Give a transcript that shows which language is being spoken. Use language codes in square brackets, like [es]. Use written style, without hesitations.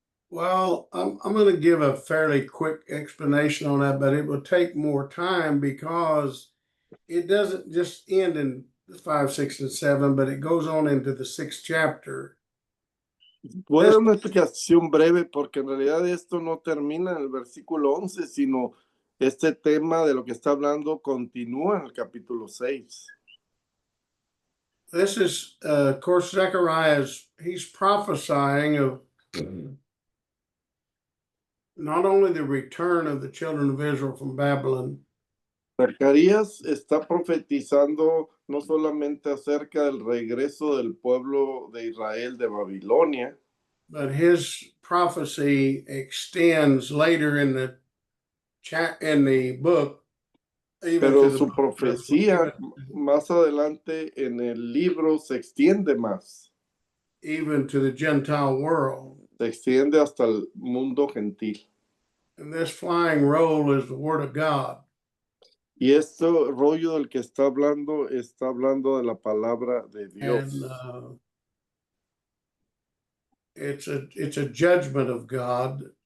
[en] Well, I'm going to give a fairly quick explanation on that, but it will take more time because it doesn't just end in 5, 6, and 7, but it goes on into the 6th chapter. [es] Voy a dar una explicación breve porque en realidad esto no termina en el versículo 11, sino este tema de lo que está hablando continúa en el capítulo 6. [en] This is, of course, Zechariah he's prophesying of not only the return of the children of Israel from Babylon, [es] Zacarías está profetizando no solamente acerca del regreso del pueblo de Israel de Babilonia, [en] but his prophecy extends later in the book, even [es] pero [en] to the [es] su [en] book, [es] profecía más adelante en el libro se extiende más, [en] even to the Gentile world. [es] se extiende hasta el mundo gentil. [en] And this flying roll is the word of God. [es] Y este rollo del que está hablando de la palabra de Dios. [en] And it's a judgment of God.